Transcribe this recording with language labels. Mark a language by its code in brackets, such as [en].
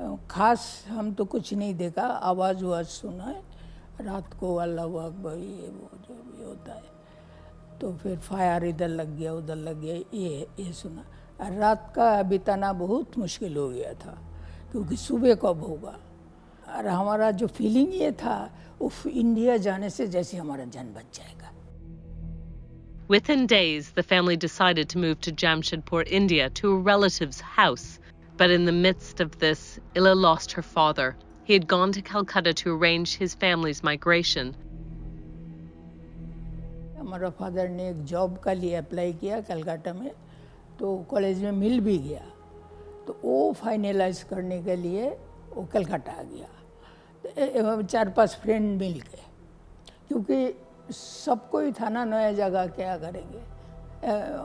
[hi] खास हम तो कुछ नहीं देखा, आवाज़ सुना है रात को, अल्लाह अकबर, ये वो जो भी होता है। तो फिर फायर इधर लग गया, उधर लग गया, ये सुना। रात का बिताना बहुत मुश्किल हो गया था, क्योंकि सुबह कब होगा। और हमारा जो फीलिंग ये था, उफ, इंडिया जाने से जैसे हमारा जान बच जाएगा। [en] Within days, the family decided to move to Jamshedpur, India, to a relative's house. But in the midst of this, Ila lost her father. He had gone to Calcutta to arrange his family's migration. [hi] हमारा father ने एक job का लिए apply किया कलकत्ता में, तो college में मिल भी गया। तो वो फाइनलाइज करने के लिए वो कलकत्ता आ गया। तो 4-5 फ्रेंड मिल के, क्योंकि सबको ही था ना नया जगह, क्या करेंगे।